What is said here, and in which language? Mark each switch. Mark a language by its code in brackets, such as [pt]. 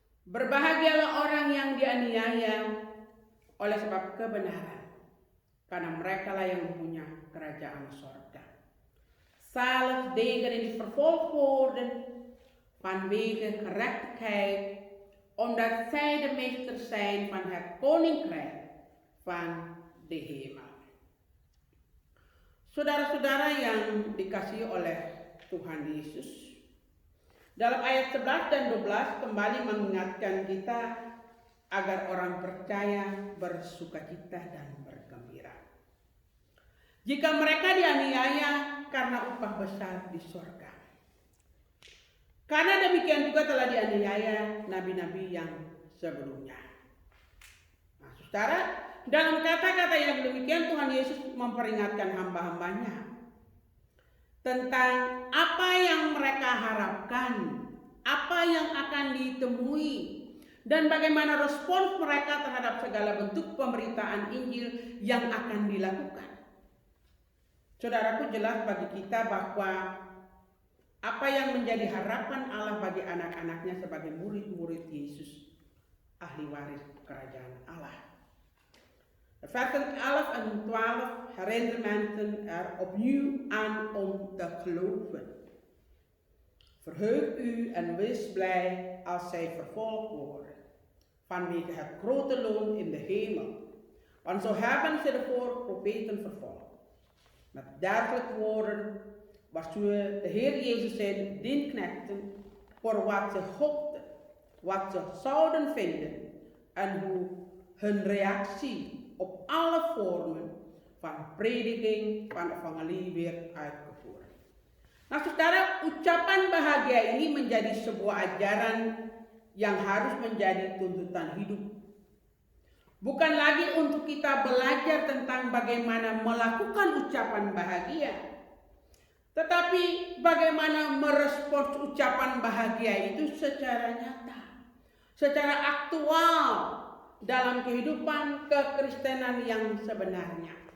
[id] Berbahagialah orang yang dianiaya oleh sebab kebenaran, karena mereka lah yang punya kerajaan sorga. [nl] Zalig degenen die vervolgd worden vanwege gerechtigheid, omdat zij de meesters zijn van het koninkrijk van de hemel. [id] Saudara-saudara yang dikasihi oleh Tuhan Yesus, dalam ayat 11 dan 12 kembali mengingatkan kita agar orang percaya bersukacita dan bergembira. Jika mereka dianiaya karena upah besar di surga. Karena demikian juga telah dianiaya nabi-nabi yang sebelumnya. Nah, saudara, dalam kata-kata yang demikian Tuhan Yesus memperingatkan hamba-hambanya tentang apa yang mereka harapkan, apa yang akan ditemui, dan bagaimana respons mereka terhadap segala bentuk pemberitaan Injil yang akan dilakukan. Saudaraku, jelas bagi kita bahwa apa yang menjadi harapan Allah bagi anak-anaknya sebagai murid-murid Yesus, ahli waris kerajaan Allah. [nl] Versen 11 en 12 herinneren mensen er opnieuw aan om te geloven. Verheug u en wees blij als zij vervolgd worden, vanwege het grote loon in de hemel. Want zo hebben ze de voorprofeten vervolgd. Met dergelijke woorden waarschuwde de Heer Jezus zijn dienknechten voor wat ze hoopten, wat ze zouden vinden en hoe hun reactie op alle vormen van prediking van evangelie werd uitgevoerd. [id] Nah saudara, ucapan bahagia ini menjadi sebuah ajaran yang harus menjadi tuntutan hidup. Bukan lagi untuk kita belajar tentang bagaimana melakukan ucapan bahagia, tetapi bagaimana merespons ucapan bahagia itu secara nyata, secara aktual dalam kehidupan kekristenan yang sebenarnya.